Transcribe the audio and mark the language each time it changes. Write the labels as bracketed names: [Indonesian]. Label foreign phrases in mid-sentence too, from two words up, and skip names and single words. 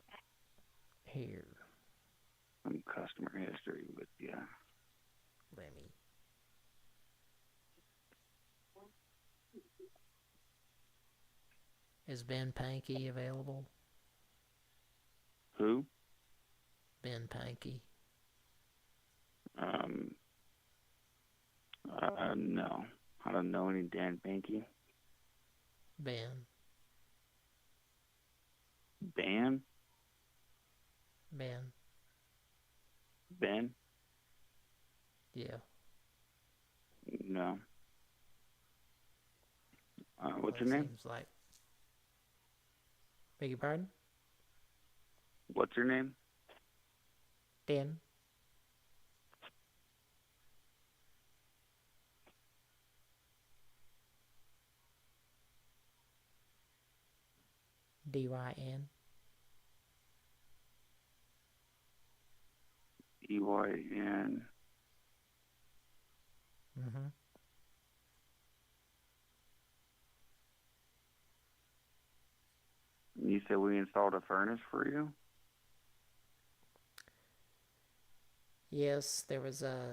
[English] Here. some customer history with you. Let me. Is Ben Pankey available? Who? Ben Pankey. No. I don't know any Dan Pankey. Ben. Ben? Ben. Ben? Yeah. No. What's Well, your it name? Seems like. Beg your pardon? What's your name? Dan. D-Y-N. E-Y-N. Mm-hmm. You said we installed a furnace for you? Yes, there was a...